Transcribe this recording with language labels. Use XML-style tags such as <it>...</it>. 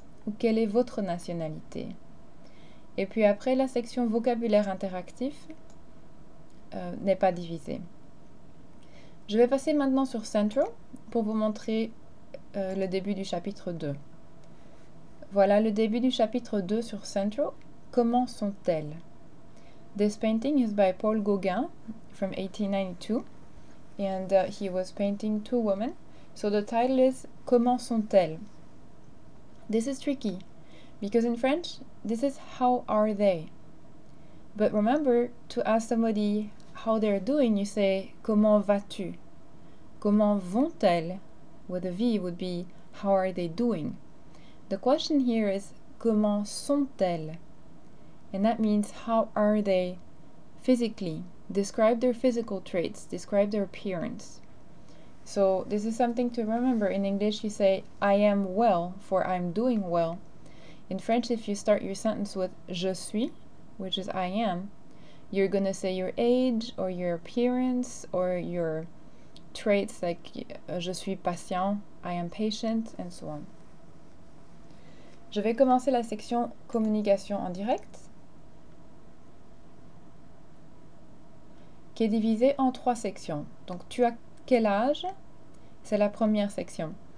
<fr>ou quelle est votre nationalité? Et puis après, la section vocabulaire interactif n'est pas divisée. Je vais passer maintenant sur Central pour vous montrer le début du chapitre 2. Voilà le début du chapitre 2 sur Central. Comment sont-elles?</fr> <en>This painting is by Paul Gauguin from 1892 and he was painting two women. So the title is</en> <fr>Comment sont-elles?</fr> <en>This is tricky because in French this is how are they? But remember, to ask somebody how they're doing, you say</en> <fr>comment vas-tu? Comment vont-elles?</fr> <en>With a V would be how are they doing? The question here is</en> <fr>comment sont-elles?</fr> <en>And that means how are they physically? Describe their physical traits, describe their appearance. So this is something to remember. In English you say I am well for I'm doing well. In French, if you start your sentence with je suis, which is I am, you're going to say your age or your appearance or your traits like</en> <fr>je suis patient,</fr> <en>I am patient, and so on.</en> <fr>Je vais commencer la section communication en direct, qui est divisée en 3 sections. Donc, tu as quel âge? C'est la première section.</fr>